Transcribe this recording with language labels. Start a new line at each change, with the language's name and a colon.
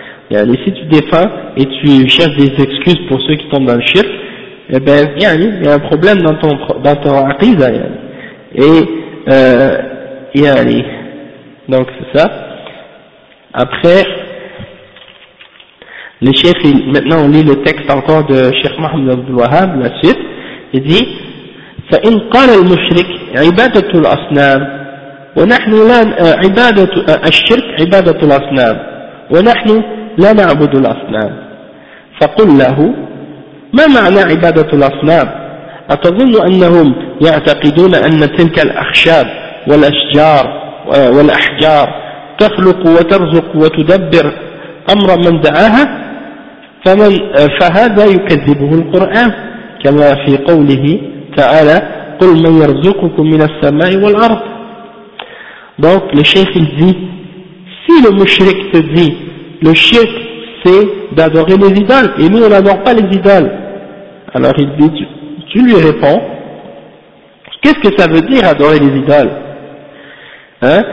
French: Et si tu défends et tu cherches des excuses pour ceux qui tombent dans le shirk, eh ben viens, il y a un problème dans ton aqida. Et donc c'est ça. Après, le chef, maintenant on lit le texte encore de Cheikh Mohammed Abdul Wahhab, la suite. Il dit:
Arabic: فإن قال المشرك عبادة الأصنام ونحن لا عبادة الشرك عبادة الأصنام ونحن لا نعبد الأصنام فقل له ما معنى عبادة الأصنام؟ أتظن أنهم يعتقدون أن تلك الأخشاب والأشجار والأحجار تخلق وترزق وتدبر أمر من دعاها؟ فهذا يكذبه القرآن كما في قوله تعالى قل من يرزقكم من السماء والأرض.
French: Donc le chef il dit, si le mushrik te dit le shirk c'est d'adorer les idoles et nous on n'adore pas les idoles, alors il dit, tu lui réponds, qu'est-ce que ça veut dire adorer les idoles, hein?